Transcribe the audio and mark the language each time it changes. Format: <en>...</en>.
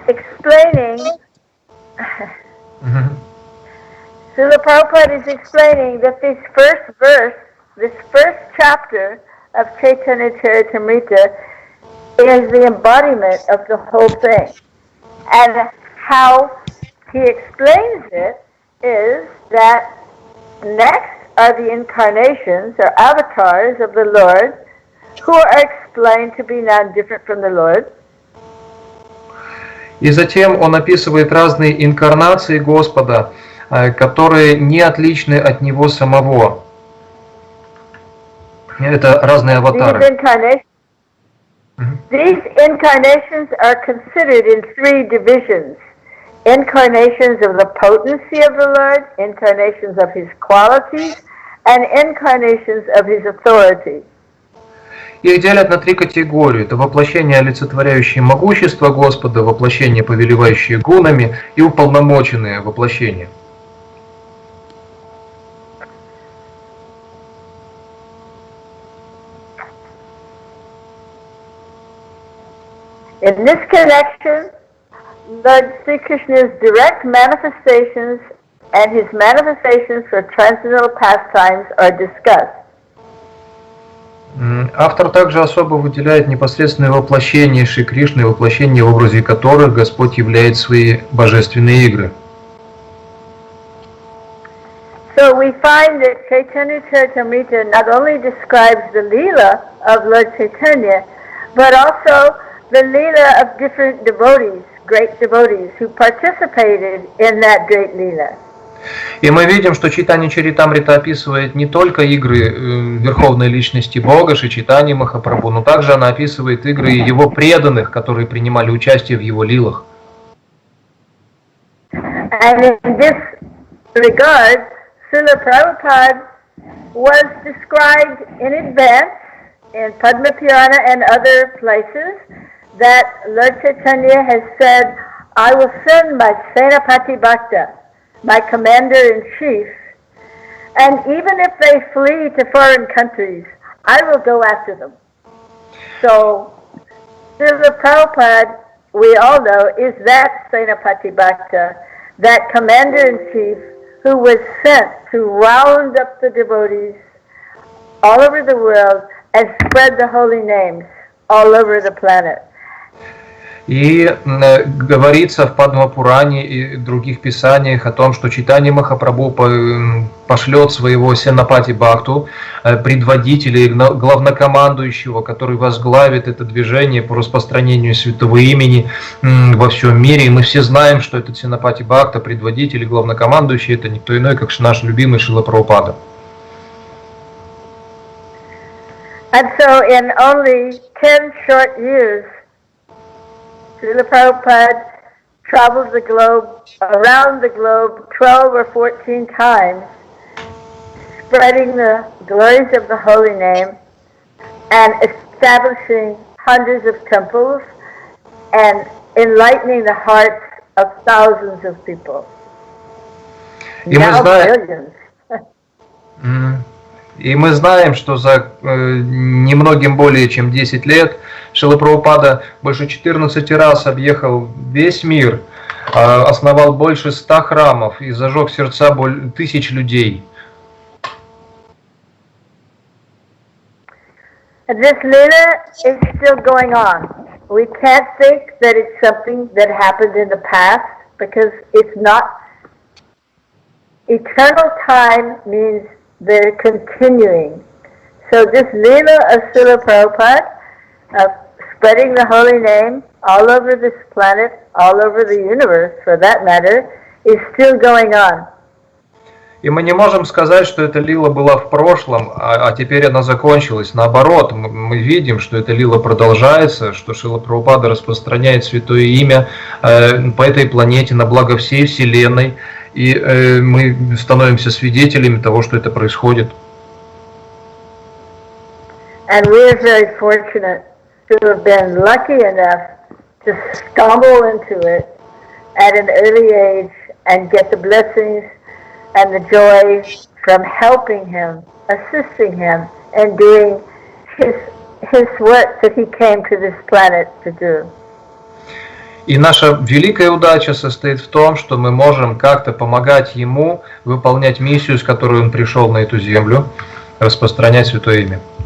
<en>Explaining, Srila Prabhupada is explaining that this first verse, this first chapter of Chaitanya Charitamrita is the embodiment of the whole thing. And how he explains it is that next are the incarnations or avatars of the Lord, who are explained to be non-different from the Lord.</en> <ru>И затем он описывает разные инкарнации Господа, которые не отличны от Него самого. Это разные аватары.</ru> <en>These incarnations are considered in 3 divisions. Incarnations of the potency of the Lord, incarnations of His qualities, and incarnations of His authority.</en> <ru>Их делят на 3 категории. Это воплощение, олицетворяющее могущество Господа, воплощение, повелевающее гунами, и уполномоченные воплощения.</ru> <en>In this connection, Lord Sri Krishna's direct manifestations and his manifestations for transcendental pastimes are discussed.</en> <ru>Автор также особо выделяет непосредственное воплощение Шри Кришны, воплощение, в образе которых Господь являет свои божественные игры.</ru> <en>So we find that Chaitanya Charitamrita not only describes the Leela of Lord Chaitanya, but also the Leela of different devotees, great devotees, who participated in that great Leela.</en> <ru>И мы видим, что Чайтанья Чаритамрита описывает не только игры Верховной Личности Бога, Шри Чайтаньи Махапрабху, но также она описывает игры Его преданных, которые принимали участие в Его лилах.</ru> <en>And in this regard, Srila Prabhupada was described in advance in Padma Purana and other places that Lord Chaitanya has said, I will send my Senapati Bhakta, my commander-in-chief, and even if they flee to foreign countries, I will go after them. So, Srila Prabhupada, we all know, is that Senapati Bhakta, that commander-in-chief who was sent to round up the devotees all over the world and spread the holy names all over the planet.</en> <ru>И говорится в Падма-Пуране и других писаниях о том, что Чайтанья Махапрабху пошлет своего Сенапати Бхакту, предводителя и главнокомандующего, который возглавит это движение по распространению святого имени во всем мире. И мы все знаем, что этот Сенапати Бхакта, предводитель и главнокомандующий, это никто иной, как наш любимый Шрила Прабхупада.</ru> <en>And so in only 10 short years, Srila Prabhupada traveled the globe, around the globe 12 or 14 times, spreading the glories of the holy name and establishing hundreds of temples and enlightening the hearts of thousands of people. Now billions.</en> <ru>И мы знаем, что за немногим более чем 10 лет Шрила Прабхупада больше 14 раз объехал весь мир, основал больше 100 храмов и зажег сердца тысяч людей.</ru> <en>This lila is still going on. We can't think that it's something that happened in the past because it's not. Eternal time means they're continuing. So this lila of Srila Prabhupada, of spreading the holy name all over this planet, all over the universe for that matter, is still going on.</en> <ru>И мы не можем сказать, что эта лила была в прошлом, а теперь она закончилась. Наоборот, мы видим, что эта лила продолжается, что Шрила Прабхупада распространяет святое имя по этой планете на благо всей Вселенной. И мы становимся свидетелями того, что это происходит.</ru> <en>And we are very fortunate to have been lucky enough to stumble into it at an early age and get the blessings and the joy from helping him, assisting him, and doing his work that he came to this planet to do.</en> <ru>И наша великая удача состоит в том, что мы можем как-то помогать ему выполнять миссию, с которой он пришел на эту землю, распространять святое имя.</ru>